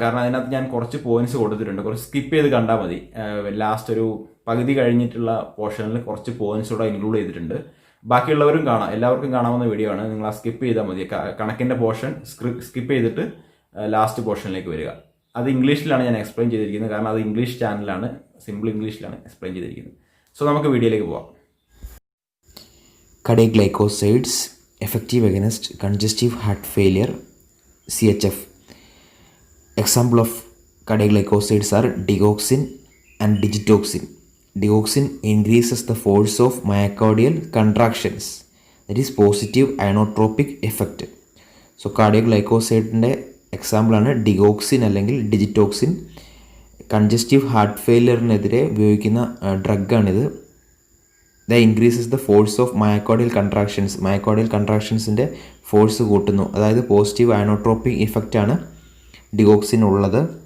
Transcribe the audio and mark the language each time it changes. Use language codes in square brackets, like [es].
[ml] കാരണം അതിനകത്ത് ഞാൻ കുറച്ച് പോയിന്റ്സ് കൊടുത്തിട്ടുണ്ട്, കുറച്ച് സ്കിപ്പ് ചെയ്ത് കണ്ടാൽ മതി. ലാസ്റ്റ് ഒരു പകുതി കഴിഞ്ഞിട്ടുള്ള പോർഷനിൽ കുറച്ച് പോയിന്റ്സ് കൂടെ ഇൻക്ലൂഡ് ചെയ്തിട്ടുണ്ട്. ബാക്കിയുള്ളവരും കാണാം, എല്ലാവർക്കും കാണാവുന്ന വീഡിയോ ആണ്. നിങ്ങൾ ആ സ്കിപ്പ് ചെയ്താൽ മതി. കണക്കിൻ്റെ പോർഷൻ സ്കിപ്പ് ചെയ്തിട്ട് ലാസ്റ്റ് പോർഷനിലേക്ക് വരിക. അത് ഇംഗ്ലീഷിലാണ് ഞാൻ എക്സ്പ്ലെയിൻ ചെയ്തിരിക്കുന്നത്, കാരണം അത് ഇംഗ്ലീഷ് ചാനലാണ്, സിമ്പിൾ ഇംഗ്ലീഷിലാണ് എക്സ്പ്ലെയിൻ ചെയ്തിരിക്കുന്നത്. സോ നമുക്ക് വീഡിയോയിലേക്ക് പോവാം. [en] Cardiac glycosides effective against congestive heart failure, CHF. Example of cardiac glycosides are digoxin and digitoxin. Digoxin increases the force of myocardial contractions, that is positive inotropic effect. So cardiac glycoside [ml] example ആണ് digoxin അല്ലെങ്കിൽ digitoxin. Congestive heart ഫെയിലിയറിനെതിരെ ഉപയോഗിക്കുന്ന ഡ്രഗാണിത്. [en] The increases the force of myocardial contractions. [ml] Myocardial കൺട്രാക്ഷൻസിൻ്റെ force കൂട്ടുന്നു, അതായത് positive അയനോട്രോപ്പിക് ഇഫക്റ്റാണ് digoxin ഉള്ളത്.